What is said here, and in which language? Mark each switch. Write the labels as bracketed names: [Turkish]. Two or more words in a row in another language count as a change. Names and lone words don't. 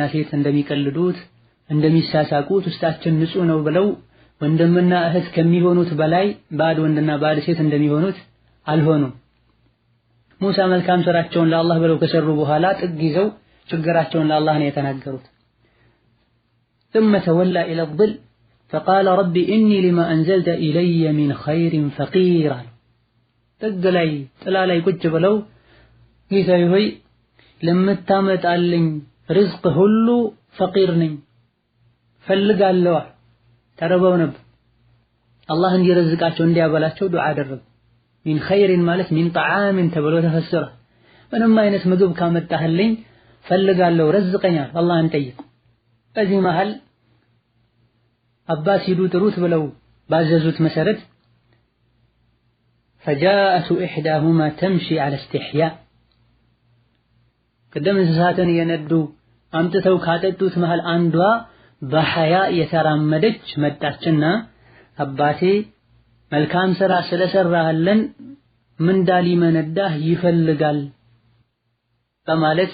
[Amharic] ሴት እንደሚቀልዱት እንደሚሳሳቁት ውስጣችን ንጹህ ነው ብለው ወንድምና እህት ከሚሆኑት በላይ ባድ ወንድና ባድ ሴት እንደሚሆኑት አልሆኑም። ሙሳ መልካም ስራቸውን ለአላህ ብለው ከሰሩ በኋላ ጥግ ይዘው ችግራቸውን ለአላህ ነው የተናገሩት። [Arabic] ثم تولى إلى الظل فقال رب إني لما أنزلت إلي من خير فقير [Amharic] ጥግ ላይ ጥላ ላይ ቁጭ ብለው ጌታዬ ሆይ ለምታመጣልኝ ርዝቅ ሁሉ ፈቂር ነኝ ፈልጋለሁ። ተረበው ነበር። አላህ እንዲረዝቃቸው እንዲያበላቸው ዱዓ አደረጉ። [Arabic] من خير [Amharic] ማለት [Arabic] من طعام [Amharic] ተብሎ ተፈሰረ። ምንም አይነት ምግብ ካመጣህልኝ ፈልጋለሁ፣ ረዝቀኛል፣ አላህን ጠይቁ። በዚህ መሃል አባስ ሂዱ ጥሩት ብለው ባዘዙት መሰረት [Arabic] فجاءت إحداهما تمشي على استحياء [Amharic] ቅድም እንስሳትን የነዱ አምጥተው ካጠጡት መሃል አንዷ በሐያ የተራመደች መጣችና አባቴ መልካም ስራ ስለሰራህልን ምንዳ ሊመነዳህ ይፈልጋል በማለት